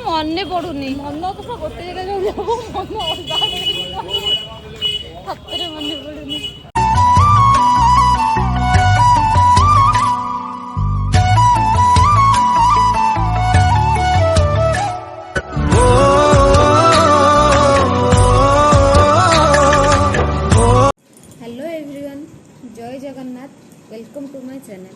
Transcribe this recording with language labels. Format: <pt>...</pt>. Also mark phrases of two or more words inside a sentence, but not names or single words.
<or>ମନେ ପଡୁନି ମନ ତ ଗୋଟେ ଜାଗା ସତରେ ମନେ ପଡୁନି।</or> <en>Hello everyone, जय जगन्नाथ, welcome to my channel।</en>